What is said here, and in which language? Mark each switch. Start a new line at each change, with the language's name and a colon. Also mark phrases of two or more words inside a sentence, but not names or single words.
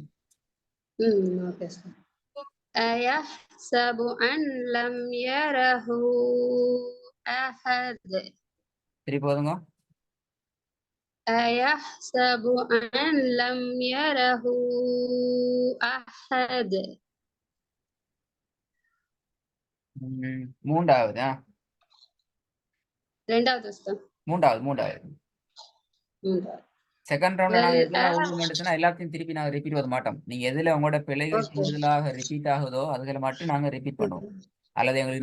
English: okay sir
Arabic: أيحسب أن لم يره أحد
Tamil: திருப்பி போதுங்க
Arabic: أيحسب أن لم يره أحد
Tamil: மூன்றாவது ரெண்டாவது உஸ்தாத் மூன்றாவது
English: second round
Tamil: நாங்க எதுல ஒழுங்கு எடுத்தோம்னா எல்லாத்தையும் திருப்பி நாங்க ரிப்பீட் பண்ண மாட்டோம் நீங்க எதுல உங்களோட பிழைகள் கூடுதலாக ரிப்பீட் ஆகுதோ அதுகளை மட்டும் நாங்க ரிப்பீட் பண்ணுவோம் அல்லது எங்களுக்கு